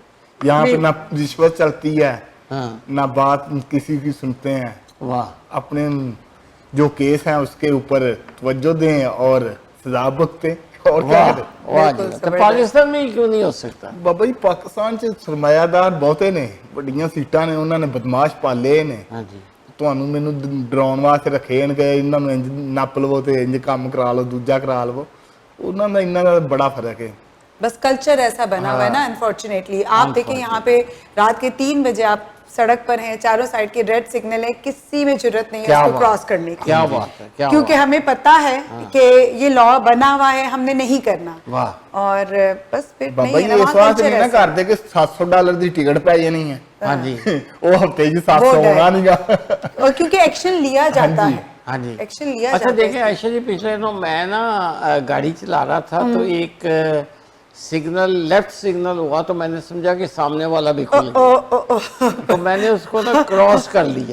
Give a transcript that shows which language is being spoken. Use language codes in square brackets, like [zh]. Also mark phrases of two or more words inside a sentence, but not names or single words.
[ur] یہاں پہ نہ رشوت چلتی ہے, نہ بات کسی کی سنتے ہیں. واہ, اپنے جو کیس ہیں اس کے اوپر توجہ دیں اور سزا بکتے, اور کیا کریں. واہ جی. تو پاکستان میں کیوں نہیں ہو سکتا؟ [pa] بابا جی پاکستان چ سرمایہ دار بہتے نے, بڑیاں سیٹاں نے, انہوں نے بدماش پالے نے. [ur] ہاں جی. [pa] ਤੁਹਾਨੂੰ ਮੈਨੂੰ ਡਰਾਉਣ ਵਾਸਤੇ ਰੱਖੇ ਨੇ ਕਿ ਇਹਨਾਂ ਨੂੰ ਇੰਜ ਨੱਪ ਲਵੋ ਤੇ ਇੰਜ ਕੰਮ ਕਰਾ ਲਓ, ਦੂਜਾ ਕਰਾ ਲਵੋ. ਉਹਨਾਂ ਦਾ ਇੰਨਾ ਦਾ ਬੜਾ ਫਰਕ ਹੈ. [ur] بس کلچر ایسا بنا ہوا ہے نا انفارچونیٹلی. آپ دیکھیں یہاں پہ رات کے 3 بجے آپ سڑک پر ہیں, چاروں سائڈ کے [en] red signal [ur] ہے, کسی میں جرت نہیں ہے اس کو کراس کرنے کی. کیا بات ہے, کیونکہ ہمیں پتا ہے کہ یہ لا بنا ہوا ہے, ہم نے نہیں کرنا. واہ. اور بس پھر [pa] ਬਾਬਾ ਜੀ ਇਸ ਵਾਸਤੇ ਨਹੀਂ ਨਾ ਕਰਦੇ ਕਿ $700 ਦੀ ਟਿਕਟ ਪੈ ਜਾਣੀ ਹੈ. [ur] ہاں جی. [pa] ਉਹ ਹਫਤੇ 'ਚ 700 ਹੋਣਾ نہیںਗਾ. [ur] اور کیونکہ ایکشن لیا جاتا ہے. ہاں جی. ایکشن لیا اچھا جاتا ہے. دیکھیں عائشہ جی, پچھلے دنوں میں نا گاڑی چلا رہا تھا تو ایک سگنل [en] left signal [ur] ہوا تو میں نے سمجھا کہ سامنے والا بھی کھل گیا, تو میں نے اس کو نا کراس کر لیا.